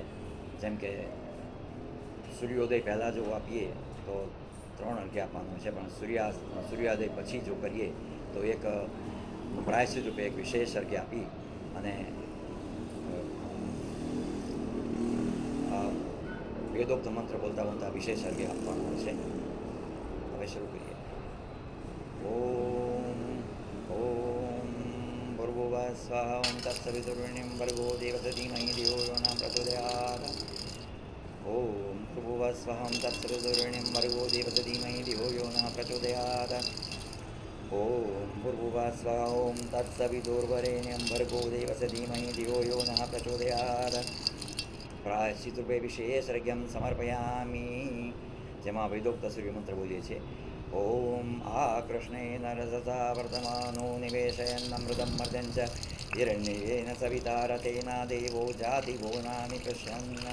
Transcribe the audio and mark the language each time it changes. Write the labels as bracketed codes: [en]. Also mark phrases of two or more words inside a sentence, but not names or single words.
[gu] જેમ કે સૂર્યોદય પહેલાં જો આપીએ તો 3 અર્ઘ્ય આપવાનું હોય છે, પણ સૂર્યોદય પછી જો કરીએ તો એક પ્રાયશ્ચિત રૂપે એક વિશેષ અર્ઘ્ય આપી અને વેદોક્ત મંત્ર બોલતા બોલતા વિશેષ અર્ઘ્ય આપવાનું હોય છે. હવે શરૂ કરીએ. [sa] ओम ओम भूर्भुवः स्वाहा ओम तत्सवितुर्वरेण्यं भर्गो देवस्य धीमहि धियो यो न प्रचोदयात्. ओम भूर्भुवः स्वाहा ओम तत्सवितुर्वरेण्यं भर्गो देवस्य धीमहि धियो यो न प्रचोदयात्. ओम भूर्भुवः स्वाहा ओम तत्सवितुर्वरेण्यं भर्गो देवस्य धीमहि धियो यो न प्रचोदयात्. [gu] પ્રાયશ્ચિતરૂપે [sa] विशेषर्घ्यम समर्पयामी, [gu] જેમાં વેદોક્ત સૂર્યમંત્ર બોલીએ છીએ. [sa] ओम आ कृष्णेन रजसा वर्तमानो निवेशयन्नमृतम मर्दन च हिरण्येन सविता रथेना देवो जाति भुवनानी पश्यन्न.